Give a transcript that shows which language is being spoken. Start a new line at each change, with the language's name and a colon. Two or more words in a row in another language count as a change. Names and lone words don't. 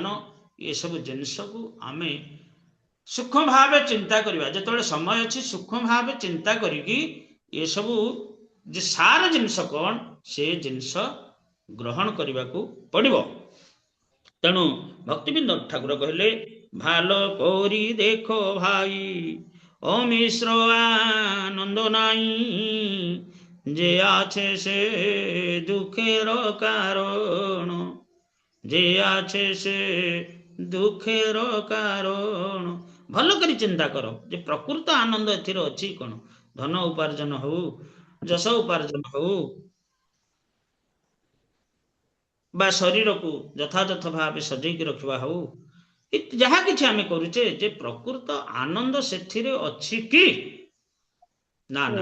Odia: ଏସବୁ ଜିନିଷକୁ ଆମେ ସୂକ୍ଷ୍ମ ଭାବେ ଚିନ୍ତା କରିବା। ଯେତେବେଳେ ସମୟ ଅଛି, ସୂକ୍ଷ୍ମ ଭାବେ ଚିନ୍ତା କରିକି ଏସବୁ ଯେ ସାର ଜିନିଷ କ'ଣ, ସେ ଜିନିଷ ଗ୍ରହଣ କରିବାକୁ ପଡ଼ିବ। ତେଣୁ ଭକ୍ତିବିନ୍ଦୁ ଠାକୁର କହିଲେ
Bangla: ভালো করি দেখো ভাই অমিশ্র আনন্দ নাই যে আছে সে দুঃখের কারণ যে আছে সে দুঃখের কারণ
Odia: ଭଲ କରି ଚିନ୍ତା କର ଯେ ପ୍ରକୃତ ଆନନ୍ଦ ଏଥିରେ ଅଛି କଣ ଧନ ଉପାର୍ଜନ ହଉ ଯଶ ଉପାର୍ଜନ ହଉ ବା ଶରୀରକୁ ଯଥାଯଥ ଭାବେ ସଜେଇକି ରଖିବା ହଉ ଯାହା କିଛି ଆମେ କରୁଛେ ଯେ ପ୍ରକୃତ ଆନନ୍ଦ ସେଥିରେ ଅଛି କି ନା ନା